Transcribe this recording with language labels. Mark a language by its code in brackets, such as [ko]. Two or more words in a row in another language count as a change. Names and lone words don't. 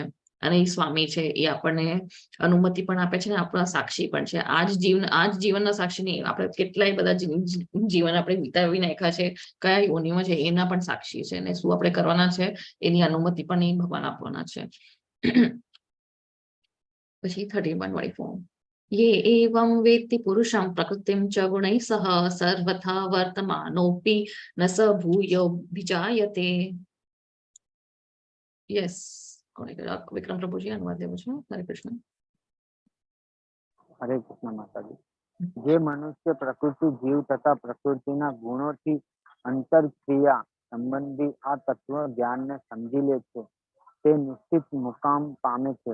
[gu] અને એ સ્વામી છે, એ આપણને અનુમતિ પણ આપે છે ને આપણા સાક્ષી પણ છે. આ જ જીવનના સાક્ષી નહીં, આપણે કેટલાય બધા જીવન આપણે વિતાવી નાખ્યા છે, કયા યોનિમાં છે એના પણ સાક્ષી છે. અને શું આપણે કરવાના છે એની અનુમતિ પણ એ ભગવાન આપવાના છે. [sa] પછી 31 ये एवं वेत्ति पुरुषं प्रकृतिं च गुणैः सह सर्वथा वर्तमानोऽपि न स भूयोऽभिजायते. [gu] યસ વિક્રમ પ્રભુજી અનુવાદ દેવું છું. હરે કૃષ્ણ. હરે કૃષ્ણ માતાજી. જે મનુષ્ય પ્રકૃતિ જીવ તથા પ્રકૃતિના ગુણોથી અંતરક્રિયા સંબંધી આ તત્વ જ્ઞાનને સમજી લે છે તે નિશ્ચિત મુકામ પામે છે.